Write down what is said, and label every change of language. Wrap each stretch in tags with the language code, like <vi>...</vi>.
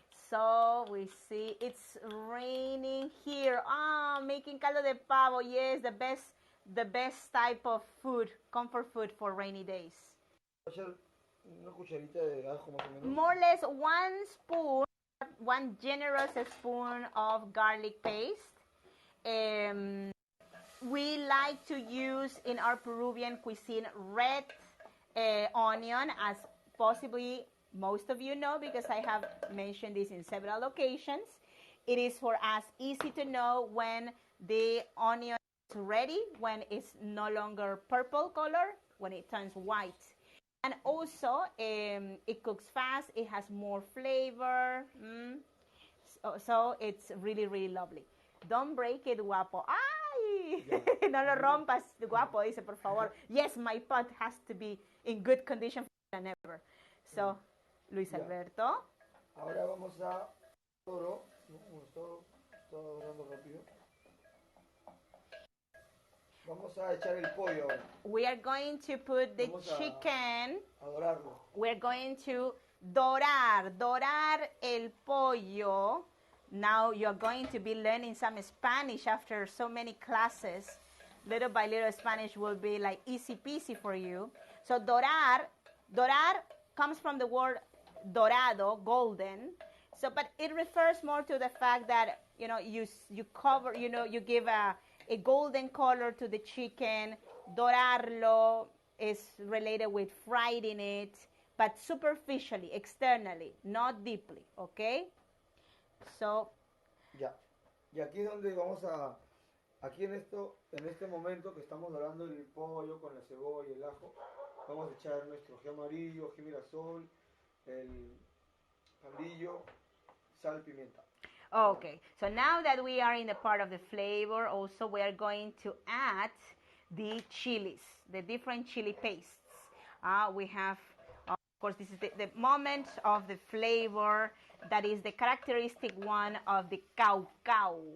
<en>So we see it's raining here. Making caldo de pavo. Yes, the best type of food, comfort food for rainy days.</en> <es>Una cucharita de ajo más o menos.</es> <en>More or less 1 spoon, 1 generous spoon of garlic paste. We like to use in our Peruvian cuisine red onion, as possibly most of you know, because I have mentioned this in several occasions. It is for us easy to know when the onion is ready, when it's no longer purple color, when it turns white. And also, it cooks fast, it has more flavor, so it's really, really lovely. Don't break it, guapo.</en> <es>¡Ay! Yeah. No lo rompas, guapo, dice, por favor.</es> <en>Yes, my pot has to be in good condition than ever. So, Luis Alberto.</en> <es>Ahora vamos a todo, todo hablando rápido. Vamos a echar el pollo ahora.</es> <en>We are going to put the chicken.</en> <es>A dorarlo.</es> <en>We're going to</en> <es>dorar el pollo.</es> <en>Now you're going to be learning some Spanish after so many classes. Little by little, Spanish will be like easy peasy for you. So dorar comes from the word dorado, golden. So, but it refers more to the fact that, you know, you cover, you know, you give a golden color to the chicken. Dorarlo is related with frying it, but superficially, externally, not deeply, okay? So.</en> <es>Ya. Y aquí es donde vamos a, aquí en este momento que estamos dorando el pollo con la cebolla y el ajo, vamos a echar nuestro ají amarillo, ají mirasol, el pandillo, sal, pimienta.</es> <en>Okay, so now that we are in the part of the flavor, also we are going to add the chilies, the different chili pastes. We have, of course, this is the moment of the flavor that is the characteristic one of the caucao.</en>